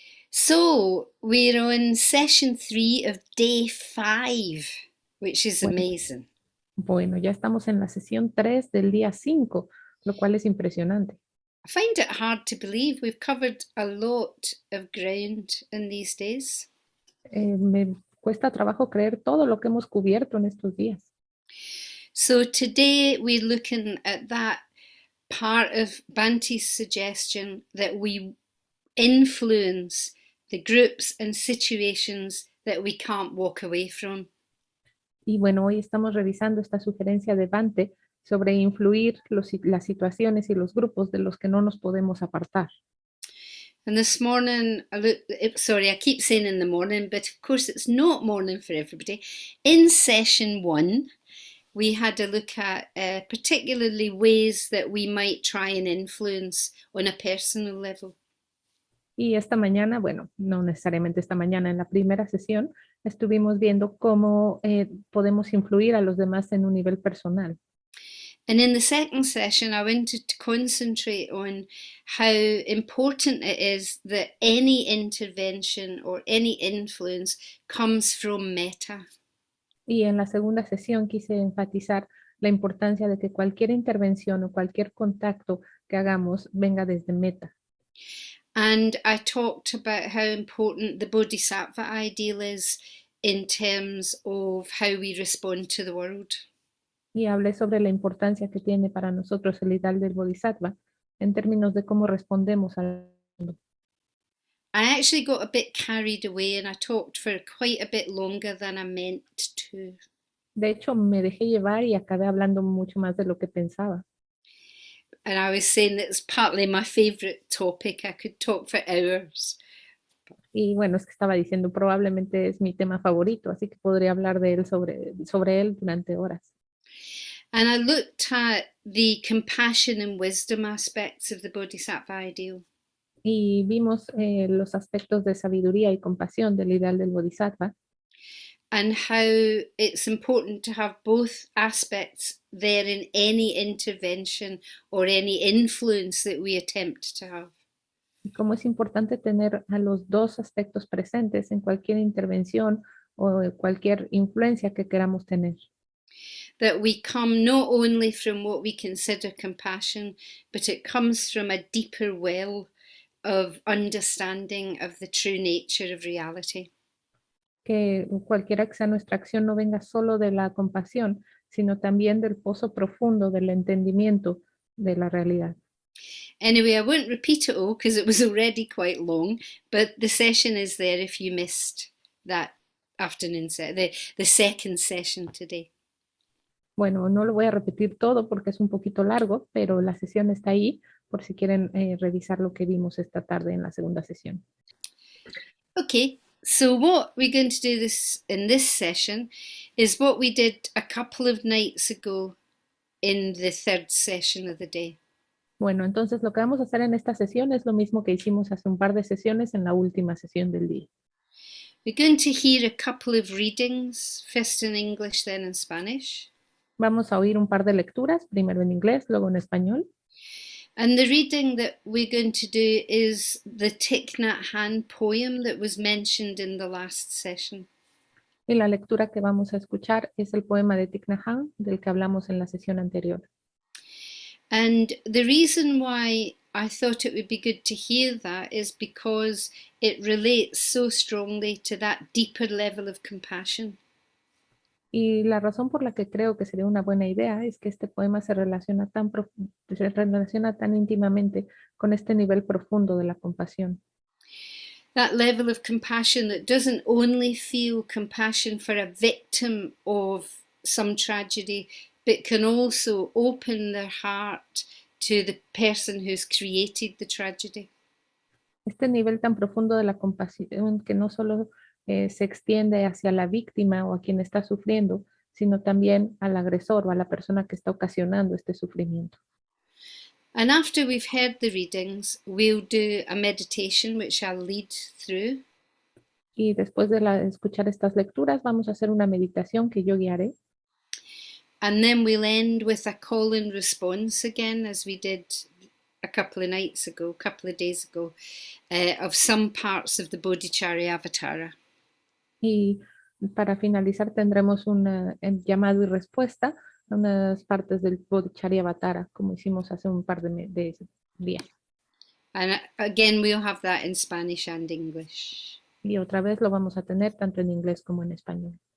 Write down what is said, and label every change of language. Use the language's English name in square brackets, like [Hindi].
[English] So we're on session 3 of day 5, which is [Spanish] Bueno, [English] amazing. [Spanish] bueno, ya estamos en la sesión 3 del día 5, lo cual es impresionante. [English] I find it hard to believe we've covered a lot of ground in these days. [Spanish] Me cuesta trabajo creer todo lo que hemos cubierto en estos días. [English] So today we're looking at that part of Bante's suggestion that we influence the groups and situations that we can't walk away from. [Spanish] Y bueno, hoy estamos revisando esta sugerencia de Bante sobre influir las situaciones y los grupos de los que no nos podemos apartar. [English] And this morning, sorry, I keep saying in the morning, but of course it's not morning for everybody. In session 1, we had a look at particularly ways that we might try and influence on a personal level. [Spanish] Y esta mañana, bueno, no necesariamente esta mañana, en la primera sesión, estuvimos viendo cómo podemos influir a los demás en un nivel personal. [English] And in the second session, I wanted to concentrate on how important it is that any intervention or any influence comes from metta. [Spanish] Y en la segunda sesión quise enfatizar la importancia de que cualquier intervención o cualquier contacto que hagamos venga desde meta. [English] And I talked about how important the Bodhisattva ideal is in terms of how we respond to the world. [Spanish] Y hablé sobre la importancia que tiene para nosotros el ideal del Bodhisattva en términos de cómo respondemos al mundo. [English] I actually got a bit carried away and I talked for quite a bit longer than I meant to. [Spanish] De hecho, me dejé llevar y acabé hablando mucho más de lo que pensaba. [English] And I was saying that it's partly my favourite topic. I could talk for hours. [Spanish] Y bueno, es que estaba diciendo, probablemente es mi tema favorito, así que podría hablar de él sobre él durante horas. [English] And I looked at the compassion and wisdom aspects of the Bodhisattva ideal. [Spanish] Y vimos los aspectos de sabiduría y compasión del ideal del Bodhisattva. [English] And how it's important to have both aspects there in any intervention or any influence that we attempt to have. [Spanish] Y cómo es importante tener a los dos aspectos presentes en cualquier intervención o cualquier influencia que queramos tener. [English] That we come not only from what we consider compassion, but it comes from a deeper well of understanding of the true nature of reality. [Spanish] Que cualquiera que sea nuestra acción no venga solo de la compasión, sino también del pozo profundo del entendimiento de la realidad. [English] Anyway, I won't repeat it all because it was already quite long, but the session is there if you missed that afternoon the second session today. [Spanish] Bueno, no lo voy a repetir todo porque es un poquito largo, pero la sesión está ahí por si quieren revisar lo que vimos esta tarde en la segunda sesión. [English] Okay, so what we're going to do in this session is what we did a couple of nights ago in the third session of the day. [Spanish] Bueno, entonces lo que vamos a hacer en esta sesión es lo mismo que hicimos hace un par de sesiones en la última sesión del día. [English] We're going to hear a couple of readings, first in English, then in Spanish. [Spanish] Vamos a oír un par de lecturas, primero en inglés, luego en español. [English] And the reading that we're going to do is the Thich Nhat Hanh poem that was mentioned in the last session. [Spanish] Y la lectura que vamos a escuchar es el poema de Thich Nhat Hanh, del que hablamos en la sesión anterior. [English] And the reason why I thought it would be good to hear that is because it relates so strongly to that deeper level of compassion. [Spanish] Y la razón por la que creo que sería una buena idea es que este poema se relaciona tan íntimamente con este nivel profundo de la compasión. [English] That level of compassion that doesn't only feel compassion for a victim of some tragedy, but can also open their heart to the person who's created the tragedy. [Spanish] Este nivel tan profundo de la compasión que no solo se extiende hacia la víctima o a quien está sufriendo, sino también al agresor o a la persona que está ocasionando este sufrimiento. [English] And after we've heard the readings, we'll do a meditation which I'll lead through. [Spanish] Y después de escuchar estas lecturas, vamos a hacer una meditación que yo guiaré. [English] And then we'll end with a call and response again, as we did a couple of nights ago, a couple of days ago, of some parts of the Bodhicharyavatara. [Spanish] Y para finalizar tendremos un llamado y respuesta a unas partes del Bodhicharyavatara, como hicimos hace un par de días. [English] And again, we'll have that in Spanish and English. [Spanish] Y otra vez lo vamos a tener tanto en inglés como en español.